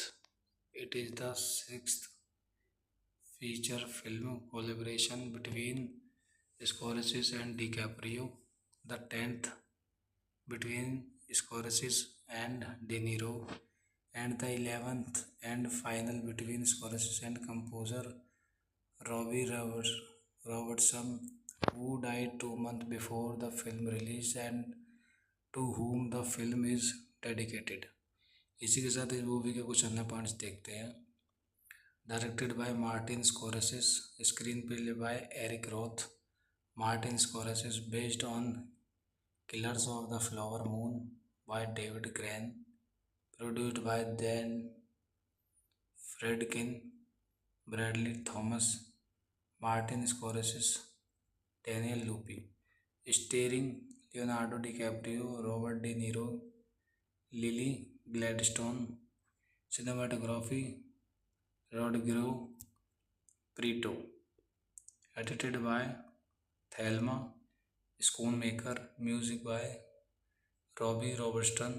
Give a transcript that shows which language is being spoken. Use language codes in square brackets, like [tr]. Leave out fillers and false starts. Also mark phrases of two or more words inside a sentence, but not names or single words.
[en] It is the sixth feature film collaboration between Scorsese and DiCaprio, the 10th between Scorsese and De Niro, and the 11th and final between Scorsese and composer Robertson, who died 2 months before the film release and to whom the film is dedicated. [hi] इसी के साथ इस मूवी के कुछ अन्य पॉइंट्स देखते हैं। [en] Directed by Martin Scorsese, screenplay by Eric Roth. Martin Scorsese based on Killers of the Flower Moon by David Grann, produced by Dan Friedkin, Bradley Thomas, Martin Scorsese, Daniel Lupi. Starring Leonardo DiCaprio, Robert De Niro, Lily Gladstone. Cinematography Rodrigo Prieto. Edited by Thelma Schoonmaker. Music by Robbie Robertson.